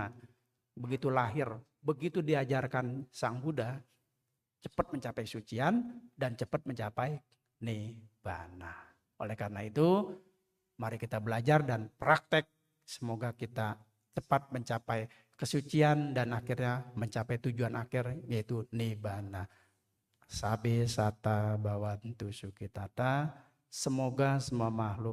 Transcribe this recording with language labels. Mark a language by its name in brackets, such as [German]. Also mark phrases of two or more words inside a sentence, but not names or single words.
[Indonesian] Begitu lahir, begitu diajarkan Sang Buddha, cepat mencapai sucian dan cepat mencapai nibbana. Oleh karena itu, mari kita belajar dan praktek. Semoga kita cepat mencapai kesucian dan akhirnya mencapai tujuan akhir, yaitu nibbana. [Pali] Sabe sata bhavantu sukhitata. [Indonesian] Semoga semua makhluk